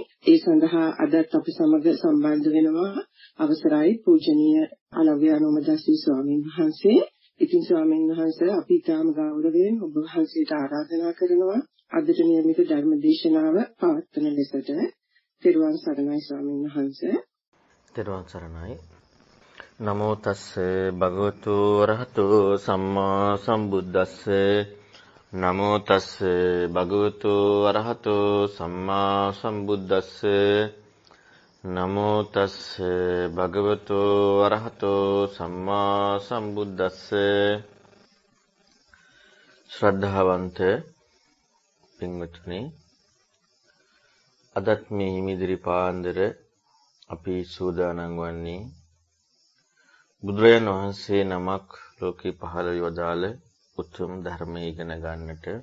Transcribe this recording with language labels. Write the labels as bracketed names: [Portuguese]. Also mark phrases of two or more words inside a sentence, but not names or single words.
[Sinhala] ඒ සඳහා අදත් අපි සමග සම්බන්ධ වෙනවා අවසරයි පූජනීය අලව්‍යානෝමදස්සී ස්වාමීන් වහන්සේ. ඉතින් ස්වාමීන් වහන්සේ අපි ඊටම ගෞරවයෙන් ඔබ වහන්සේට ආරාධනා කරනවා අදට නියමිත ධර්ම දේශනාව පවත්වන ලෙසට. තිරුවන් සරණයි ස්වාමීන් වහන්සේ. තිරුවන් සරණයි. [Pali] නමෝ තස්ස භගවතු වරහතු සම්මා සම්බුද්දස්ස. නමෝ තස්ස භගවතු වරහතු සම්මා සම්බුද්දස්ස. නමෝ තස්ස භගවතු වරහතු සම්මා සම්බුද්දස්ස. [Sinhala] ශ්‍රද්ධාවන්ත පින්වත්නි, අදත් මේ හිමිදිරි පාන්දර අපි සූදානම් වන්නේ බුදුරජාණන් වහන්සේ නමක් ලෝකේ පහළ වදාළ උතුම් ධර්මයේ ඉගෙන ගන්නට.